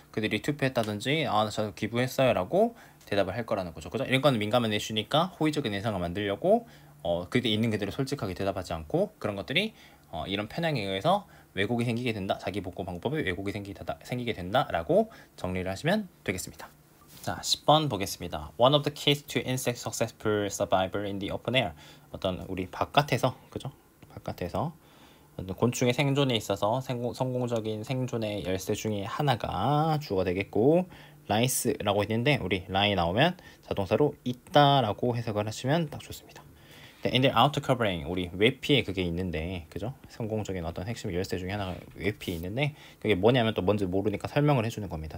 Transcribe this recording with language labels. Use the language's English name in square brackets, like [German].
[Korean] 그들이 투표했다든지 저 기부했어요 라고 대답을 할 거라는 거죠. 그죠? 이런 건 민감한 이슈니까 호의적인 인상을 만들려고 그때 있는 그대로 솔직하게 대답하지 않고 그런 것들이 이런 편향에 의해서 왜곡이 생기게 된다. 자기 복구 방법에 왜곡이 생기게 된다라고 정리를 하시면 되겠습니다. 자, 10번 보겠습니다. [English] One of the keys to insect successful survival in the open air. [Korean] 어떤 우리 바깥에서, 그죠? 바깥에서 어떤 곤충의 생존에 있어서 성공적인 생존의 열쇠 중에 하나가 주어가 되겠고, 라이스라고 있는데 우리 라이 나오면 자동사로 있다라고 해석을 하시면 딱 좋습니다. [English] In their outer covering, [Korean] 우리 외피에 그게 있는데, 그죠? 성공적인 어떤 핵심 열쇠 중에 하나가 외피에 있는데, 그게 뭐냐면 또 뭔지 모르니까 설명을 해주는 겁니다.